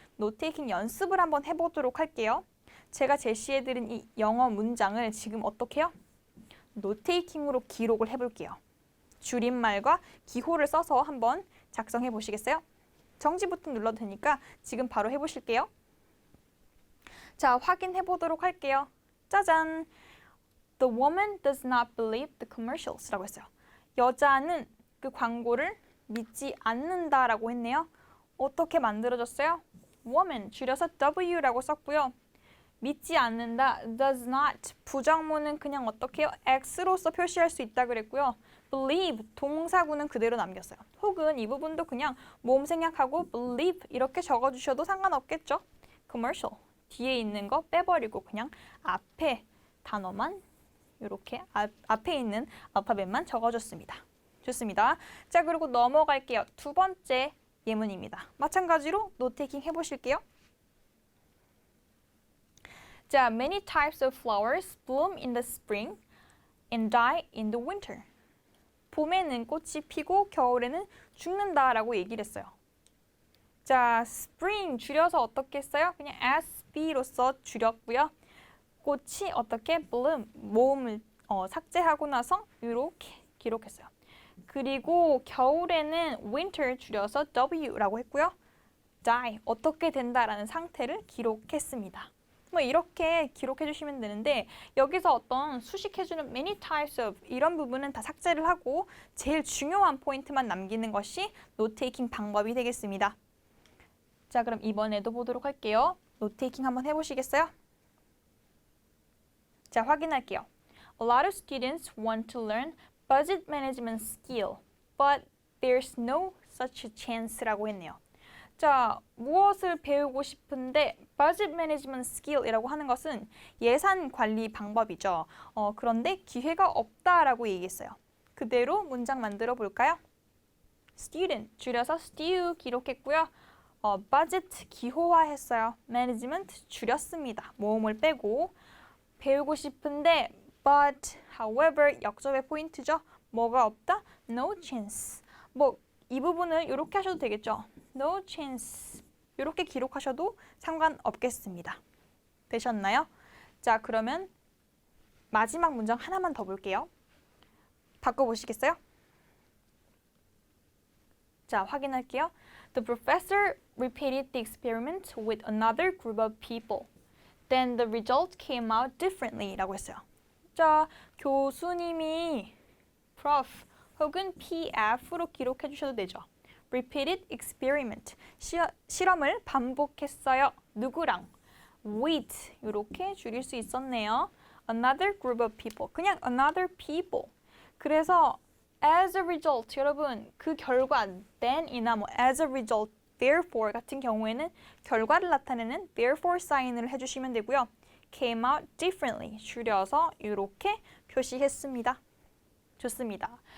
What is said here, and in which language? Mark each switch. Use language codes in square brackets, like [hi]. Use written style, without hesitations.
[ko] 노테이킹 연습을 한번 해보도록 할게요. 제가 제시해드린 이 영어 문장을 지금 어떻게 해요? 노테이킹으로 기록을 해볼게요. 줄임말과 기호를 써서 한번 작성해 보시겠어요? 정지 버튼 눌러도 되니까 지금 바로 해보실게요. 자, 확인해 보도록 할게요. 짜잔! [en] The woman does not believe the commercials [ko] 라고 했어요. 여자는 그 광고를 믿지 않는다라고 했네요. 어떻게 만들어졌어요? woman, 줄여서 W라고 썼고요. 믿지 않는다, [en] does not, [ko] 부정문은 그냥 어떻게 해요? X로서 표시할 수 있다 그랬고요. believe, 동사구는 그대로 남겼어요. 혹은 이 부분도 그냥 모음 생략하고 believe 이렇게 적어주셔도 상관없겠죠? commercial, 뒤에 있는 거 빼버리고 그냥 앞에 단어만 이렇게 앞에 있는 알파벳만 적어줬습니다. 좋습니다. 자, 그리고 넘어갈게요. 두 번째 예문입니다. 마찬가지로 노테이킹 해보실게요. [en] 자, many types of flowers bloom in the spring and die in the winter. [ko] 봄에는 꽃이 피고 겨울에는 죽는다라고 얘기를 했어요. 자, spring 줄여서 어떻게 했어요? 그냥 SB로서 줄였고요. 꽃이 어떻게 bloom, 모음을 삭제하고 나서 이렇게 기록했어요. 그리고 겨울에는 winter 줄여서 W라고 했고요. die, 어떻게 된다라는 상태를 기록했습니다. 뭐 이렇게 기록해 주시면 되는데 여기서 어떤 수식해주는 many types of 이런 부분은 다 삭제를 하고 제일 중요한 포인트만 남기는 것이 노테이킹 방법이 되겠습니다. 자, 그럼 이번에도 보도록 할게요. 노테이킹 한번 해보시겠어요? 자, 확인할게요. [en] A lot of students want to learn budget management skill, but there's no such a chance [ko] 라고 했네요. 자, 무엇을 배우고 싶은데 [en] budget management skill [ko] 이라고 하는 것은 예산 관리 방법이죠. 그런데 기회가 없다라고 얘기했어요. 그대로 문장 만들어 볼까요? student 줄여서 stew 기록했고요. budget 기호화했어요. management 줄였습니다. 모음을 빼고 배우고 싶은데 but, however 역접의 포인트죠. 뭐가 없다? [en] no chance. [ko] 뭐 이 부분을 이렇게 하셔도 되겠죠. [en] no chance. [ko] 이렇게 기록하셔도 상관없겠습니다. 되셨나요? 자, 그러면 마지막 문장 하나만 더 볼게요. 바꿔보시겠어요? 자, 확인할게요. [en] The professor repeated the experiment with another group of people. Then the result came out differently [ko] 라고 했어요. 자, 교수님이 prof 혹은 PF로 기록해 주셔도 되죠. [en] Repeated experiment, [ko] 실험을 반복했어요. 누구랑? With, 이렇게 줄일 수 있었네요. [en] Another group of people, [ko] 그냥 [en] another people. [ko] 그래서 [en] as a result, [ko] 여러분 그 결과 then이나 뭐 as a result, therefore 같은 경우에는 결과를 나타내는 therefore 사인을 해주시면 되고요. [en] came out differently, [ko] 줄여서 이렇게 표시했습니다. 좋습니다.